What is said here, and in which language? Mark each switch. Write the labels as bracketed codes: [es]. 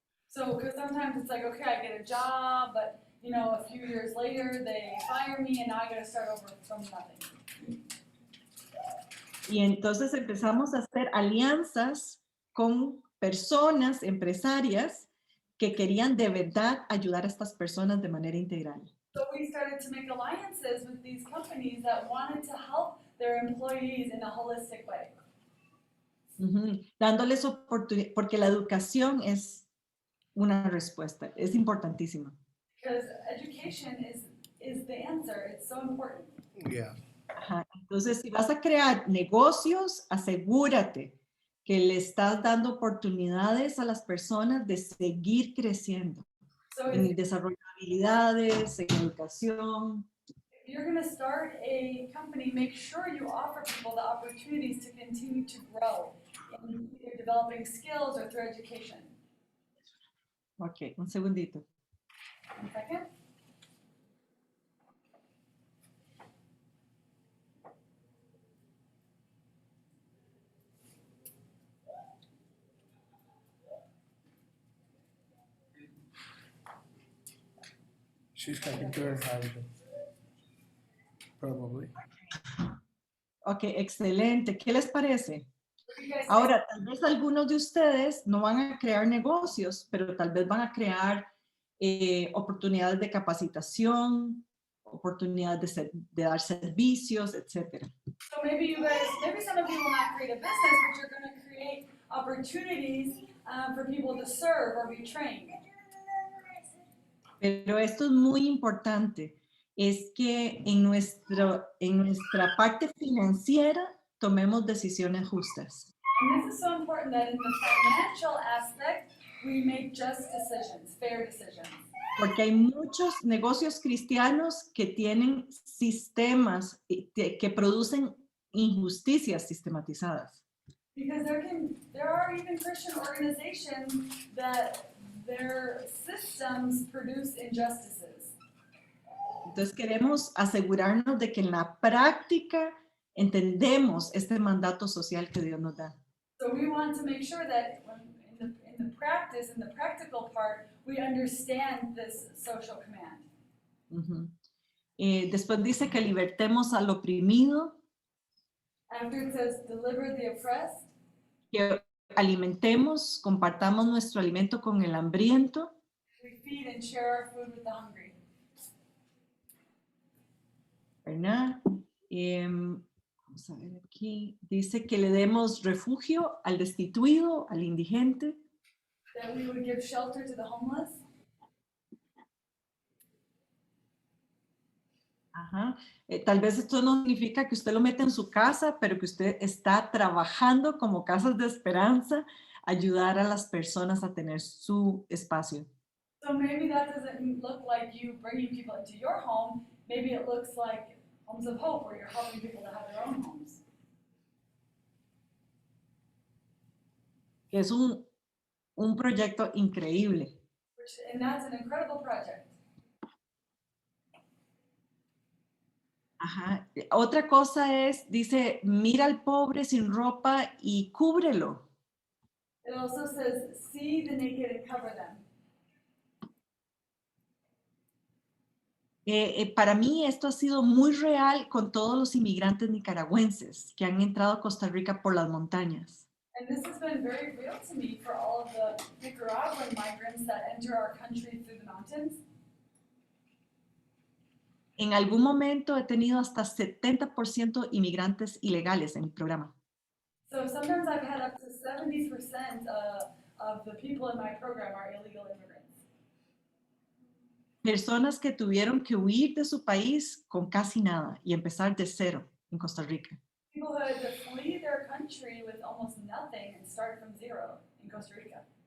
[en] So, because sometimes it's like, okay, I get a job, but you know, a few years later they fire me and now I got to start over from nothing. [es] Y entonces empezamos a hacer alianzas con personas, empresarias, que querían de verdad ayudar a estas personas de manera integral. [en] So we started to make alliances with these companies that wanted to help their employees in a holistic way. Ujú. [es] Dándoles oportunidad, porque la educación es una respuesta, es importantísima. [en] Because education is the answer. It's so important. Yeah. Ajá. [es] Entonces, si vas a crear negocios, asegúrate que le estás dando oportunidades a las personas de seguir creciendo [en] So [es] en [en] if [es] el desarrollo de habilidades, en educación. [en] you're going to start a company, make sure you offer people the opportunities to continue to grow in either developing skills or through education. [es] Ok, un segundito. [en] One second. She's talking to her husband. Probably. [es] Ok, excelente. ¿Qué les parece? [en] What do you guys think? [es] Ahora, tal vez algunos de ustedes no van a crear negocios, pero tal vez van a crear oportunidades de capacitación, oportunidades de dar servicios, etc. [en] So maybe you guys, maybe some of you will not create a business, but you're going to create opportunities for people to serve or be trained. [es] Pero esto es muy importante, es que en nuestra parte financiera tomemos decisiones justas. [en] And this is so important that in the financial aspect, we make just decisions, fair decisions. [es] Porque hay muchos negocios cristianos que tienen sistemas que producen injusticias sistematizadas. [en] Because there are even Christian organizations that their systems produce injustices. [es] Entonces queremos asegurarnos de que en la práctica entendemos este mandato social que Dios nos da. [en] So we want to make sure that in the practice, in the practical part, we understand this social command. Ujú. [es] Después dice que libertemos al oprimido, [en] After it says, deliver the oppressed, [es] que alimentemos, compartamos nuestro alimento con el hambriento, [en] we feed and share our food with the hungry. [es] ¿verdad? Vamos a ver aquí. Dice que le demos refugio al destituido, al indigente. [en] That we would give shelter to the homeless. Ajá. [es] Tal vez esto no significa que usted lo meta en su casa, pero que usted está trabajando como casas de esperanza, ayudar a las personas a tener su espacio. [en] So maybe that doesn't look like you bringing people into your home. Maybe it looks like Homes of Hope, where you're helping people to have their own homes. [es] Es un proyecto increíble. [en] And that's an incredible project. [es] Ajá. Otra cosa es, dice, mira al pobre sin ropa y cúbrelo. [en] It also says, see the naked and cover them. [es] Para mí esto ha sido muy real con todos los inmigrantes nicaragüenses que han entrado a Costa Rica por las montañas. [en] And this has been very real to me for all of the Nicaraguan migrants that enter our country through the mountains. [es] En algún momento he tenido hasta 70% inmigrantes ilegales en mi programa. [en] So sometimes I've had up to 70% of the people in my program are illegal immigrants. [es] Personas que tuvieron que huir de su país con casi nada y empezar de cero en Costa Rica. [en] People who had to flee their country with almost nothing and start from zero in Costa Rica.